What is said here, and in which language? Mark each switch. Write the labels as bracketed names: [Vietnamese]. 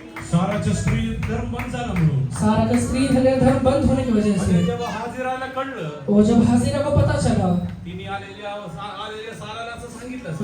[Marathi] साराचं स्त्री धर्म बंद झाला म्हणून [Hindi] सारा का स्त्री धर्म बंद होने की वजह [Marathi] आणि [Hindi] से [Marathi] जेव्हा हाजिराला कळलं [Hindi] वो जब हाजिरा को पता चला, [Marathi] तिने आलेल्या साराला असं सांगितलं